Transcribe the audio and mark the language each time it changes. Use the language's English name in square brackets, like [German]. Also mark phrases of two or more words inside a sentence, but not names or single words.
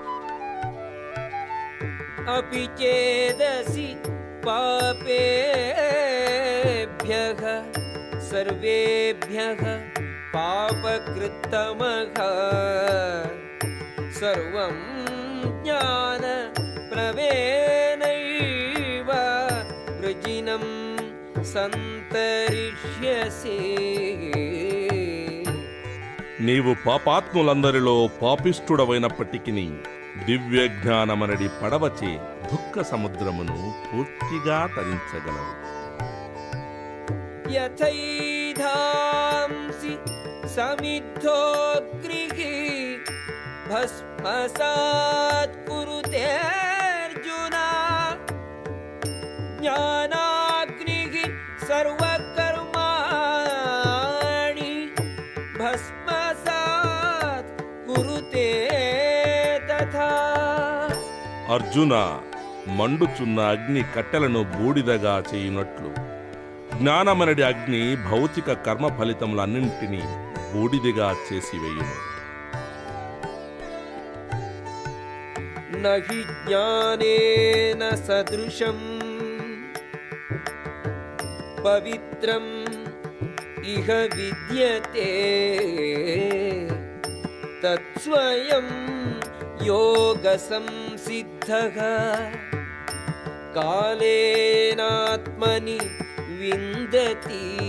[Sanskrit] అపి చేదసి పాపేభ్యః సర్వేభ్యః పాపకృత్తమః సర్వం జ్ఞాన ప్రవేణైవ వృజినం సంతరిష్యసి. [Telugu] నీవు పాపాత్ములందరిలో పాపిష్ఠుడవైనప్పటికీ దివ్య జ్ఞానమనడి పడవచే దుఃఖ సముద్రమును పూర్తిగా తరించగలవు. [Sanskrit] व्यथैधांसि समिद्धोऽग्निः भस्मसात् कुरुते अर्जुन ज्ञानाग्निः सर्वकर्माणि भस्मसात् कुरुते तथा। [Telugu] అర్జున, మండుచున్న అగ్ని కట్టెలను బూడిదగా చేయునట్లు జ్ఞానమనడి అగ్ని భౌతిక కర్మ ఫలితములన్నింటినీ బూడిదిగా చేసివేయును. [Sanskrit] నహి జ్ఞానేన సదృశం పవిత్రం ఇహ విద్యతే తత్స్వయం యోగ సంసిద్ధః కాలేనాత్మని విందతి.